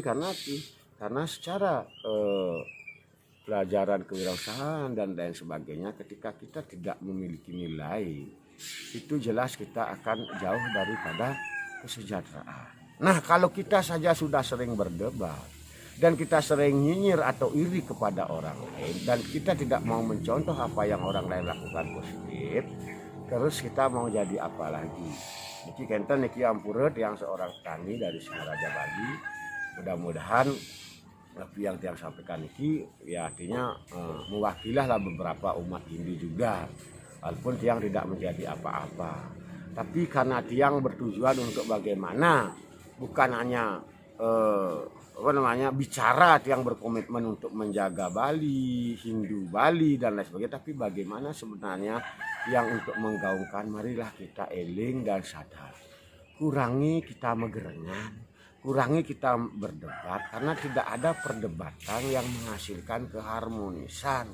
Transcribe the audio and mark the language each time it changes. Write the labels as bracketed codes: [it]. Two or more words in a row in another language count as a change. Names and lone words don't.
[id] Karena secara pelajaran kewirausahaan dan lain sebagainya, ketika kita tidak memiliki nilai, itu jelas kita akan jauh daripada kesejahteraan. Nah, kalau kita saja sudah sering berdebat dan kita sering nyinyir atau iri kepada orang lain, dan kita tidak mau mencontoh apa yang orang lain lakukan positif, terus kita mau jadi apa lagi? [ban] Niki kenten niki ampurut [id] yang seorang petani dari Singaraja Bali. Mudah-mudahan tapi yang Tiang sampaikan niki ya artinya mewakilah lah beberapa umat Hindu juga, walaupun Tiang tidak menjadi apa-apa. Tapi karena Tiang bertujuan untuk bagaimana bukan hanya bicara yang berkomitmen untuk menjaga Bali, Hindu Bali dan lain sebagainya, tapi bagaimana sebenarnya yang untuk menggaungkan, marilah kita eling dan sadar, kurangi kita megerengan, kurangi kita berdebat, karena tidak ada perdebatan yang menghasilkan keharmonisan.